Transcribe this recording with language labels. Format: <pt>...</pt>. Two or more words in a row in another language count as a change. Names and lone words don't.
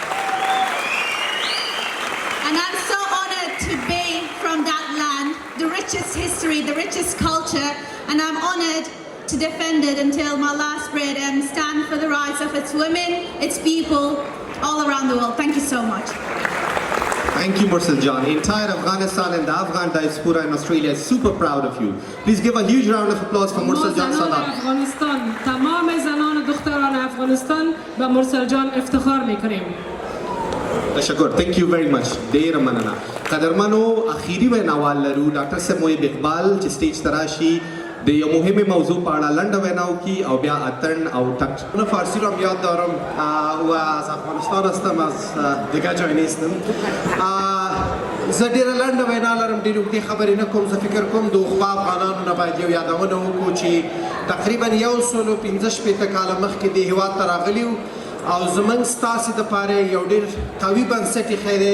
<en>And I'm so honored to be from that land, the richest history, the richest culture, and I'm honored to defend it until my last breath and stand for the rights of its women, its people, all around the world. Thank you so much. Thank you, Mursal John. The entire Afghanistan and the Afghan diaspora in Australia is super proud of you. Please give a huge round of applause for Mursal John Sadat.</en> <fa>افغانستان تمام زنان و دختران افغانستان به مرسل جان افتخار میکنیم. تشکر.</fa> <en>Thank you very much.</en> <ps>ډیر مننه. قدرمنو اخیری ویناوال لرو ډاکټر صاحب محب اقبال چې سټیج ته راشي د یو مهمه موضوع په اړه لنډه وینا وکړي او بیا اتن او ټک.</ps> <fa>من فارسی رو هم یاد دارم و از افغانستان هستم، از دیگه جای نیستم.</fa> <ps>زه ډېره لنډه وینا لرم، ډېرې اوږدې خبرې نه کوم. زه فکر کوم د عقبا افغانانو نه باید یو یادونه وکړو چې تقریبا 115 کاله مخکې دې هېواد ته راغلي وو او زموږ ستاسې دپاره یو ډېر قوي بنسټ ایښی دی.</ps>